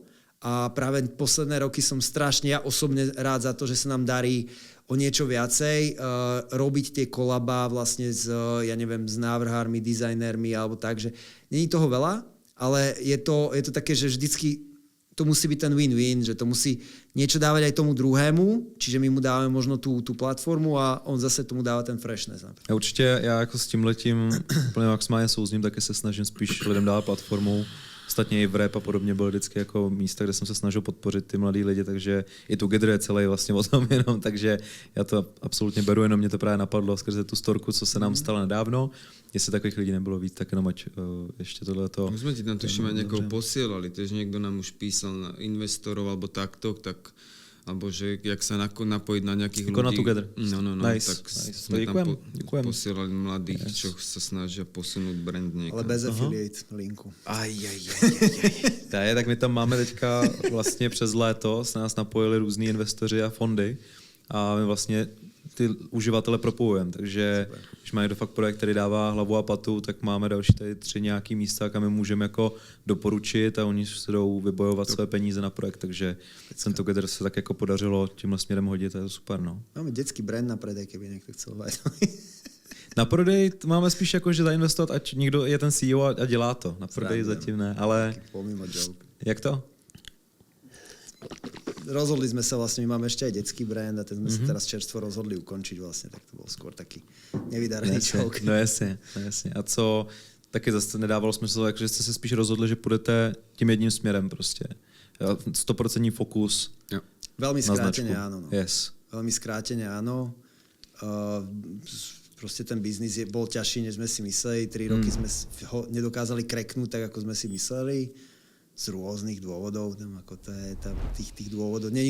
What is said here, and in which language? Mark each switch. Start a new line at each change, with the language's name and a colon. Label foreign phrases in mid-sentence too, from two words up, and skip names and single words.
Slovak: A práve posledné roky som strašne, ja osobne rád za to, že sa nám darí o niečo viacej robiť tie kolabá vlastne s návrhármi, dizajnérmi, alebo tak, že není toho veľa, ale je to také, že vždycky to musí byť ten win-win, že to musí niečo dávať aj tomu druhému, čiže my mu dáme možno tú platformu a on zase tomu dáva ten freshness. Ja určite, ja ako s tímhletím úplne maximálne souzním,
Czech: také se snažím spíš lidem dávat platformu. Ostatně i v rap a podobně bylo vždycky jako místa, kde jsem se snažil podpořit ty mladý lidi, takže i Together je celý vlastně o tom jenom, takže já to absolutně beru, jenom mě to právě napadlo skrze tu storku, co se nám stalo nedávno. Jestli takových lidí nebylo víc, tak jenom ať ještě tohleto...
Slovak: My sme ti tam tuším aj niekoho posielali, takže niekto nám už písal na investorov alebo takto, tak alebo že jak sa napojiť na nejakých ľudí. Na Together. No, nice. Tak sme tam posielali mladých, čo sa snažia posunúť brand niekam. Ale bez affiliate linku.
Czech: Tak my tam máme teďka vlastně přes léto, se nás napojili různí investoři a fondy a my vlastně ty uživatele propojujeme, takže když má někdo fakt projekt, který dává hlavu a patu, tak máme další tady 3 nějaký místa, kam my můžeme jako doporučit a oni se jdou vybojovat své peníze na projekt, takže ten Together se tak jako podařilo tímhle směrem hodit, to je super, no.
Slovak: Máme dětský brand na predej, keby někdo chcel mať.
Czech: Na prodej máme spíš jako, že zainvestovat, ať někdo je ten CEO a dělá to. Na prodej zatím ne, ale... Jak to?
Slovak: Rozhodli sme sa vlastne, my máme ešte aj detský brand a ten sme sa teraz čerstvo rozhodli ukončiť vlastne, tak to bol skôr taký nevydarený joke.
Czech: No jasně. A co taky zase nedávalo smysl, že jste se spíš rozhodli, že půjdete tím jedním směrem prostě. 100% fokus. Jo.
Slovak: Veľmi skrátene áno. No. Yes. Veľmi skrátene áno. Proste ten biznis bol ťažší, než sme si mysleli. 3 roky sme ho nedokázali kreknúť tak, ako sme si mysleli. Z rôznych dôvodov, tam ako to je tých dôvodov.